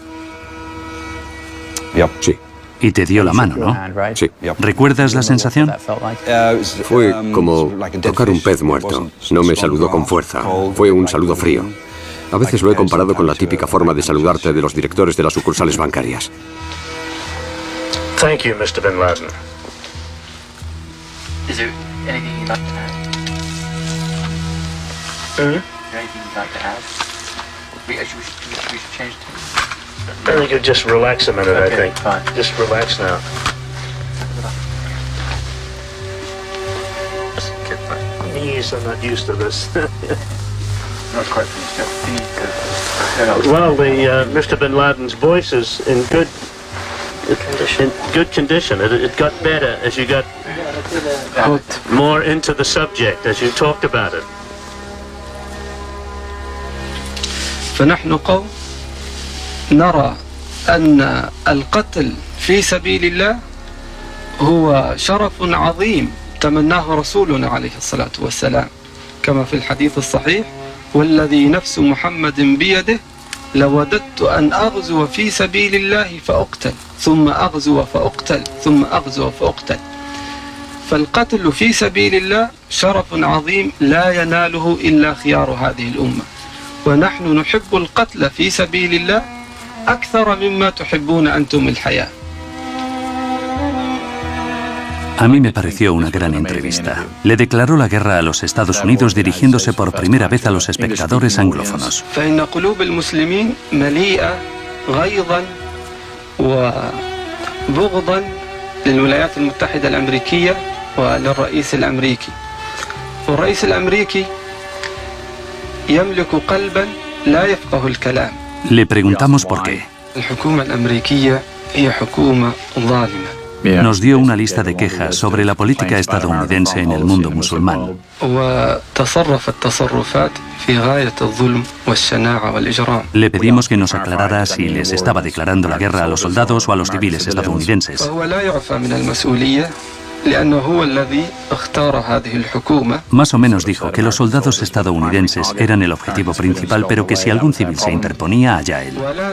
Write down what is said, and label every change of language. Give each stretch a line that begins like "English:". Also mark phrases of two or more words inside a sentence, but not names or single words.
Spanish: Sí. Y te dio la mano, ¿no? Sí. ¿Recuerdas la sensación? Fue como tocar un pez muerto. No me saludó con fuerza. Fue un saludo frío. A veces lo he comparado con la típica forma de saludarte de los directores de las sucursales bancarias.
English: Thank you, Mr. Bin Laden. Is there anything you'd like to add? Is there anything you'd like to add? We should change to... I think you just relax a minute, Okay, I think. fine. Just relax now. Knees, I'm not used to this. Not quite finished yet. You need to turn up. Well, Mr. Bin Laden's voice is in good condition. It got better as you got more into the subject, as you talked about it.
Arabic: فنحن قوم نرى أن القتل في سبيل الله هو شرف عظيم تمناه رسولنا عليه الصلاة والسلام كما في الحديث الصحيح والذي نفس محمد بيده لوددت أن أغزو في سبيل الله فأقتل ثم أغزو فأقتل ثم أغزو فأقتل فالقتل في سبيل الله شرف عظيم لا يناله إلا خيار هذه الأمة ونحن نحب القتل في سبيل الله أكثر مما تحبون أنتم الحياة.
Spanish: A mí me pareció una gran entrevista. Le declaró la guerra a los Estados Unidos dirigiéndose por primera vez a los espectadores anglófonos.
Arabic: فإن قلوب المسلمين مليئة غيظا وبغضا للولايات المتحدة الأمريكية وللرئيس الأمريكي. والرئيس الأمريكي يملك قلبا لا يفقه الكلام.
Spanish: Le preguntamos por qué.
Arabic: الحكومة الأمريكية هي حكومة ظالمة.
Spanish: Nos dio una lista de quejas sobre la política estadounidense en el mundo musulmán. Le pedimos que nos aclarara si les estaba declarando la guerra a los soldados o a los civiles estadounidenses. Más o menos dijo que los soldados estadounidenses eran el objetivo principal, pero que si algún civil se interponía, allá él.